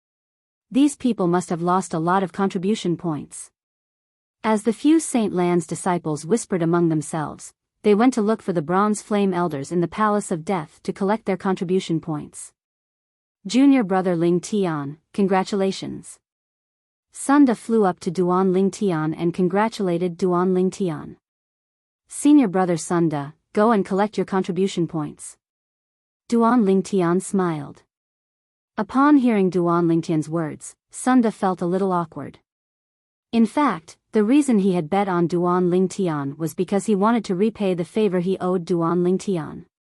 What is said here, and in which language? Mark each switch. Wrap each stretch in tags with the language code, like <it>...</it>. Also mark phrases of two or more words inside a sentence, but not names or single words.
<en>These people must have lost a lot of contribution points. As the few Saint Lan's disciples whispered among themselves, they went to look for the Bronze Flame Elders in the Palace of Death to collect their contribution points. Junior brother Ling Tian, congratulations. Sunda flew up to Duan Ling Tian and congratulated Duan Ling Tian. Senior brother Sunda, go and collect your contribution points. Duan Ling Tian smiled. Upon hearing Duan Ling Tian's words, Sunda felt a little awkward. In fact, the reason he had bet on Duan Ling Tian was because he wanted to repay the favor he owed Duan Ling Tian.</en>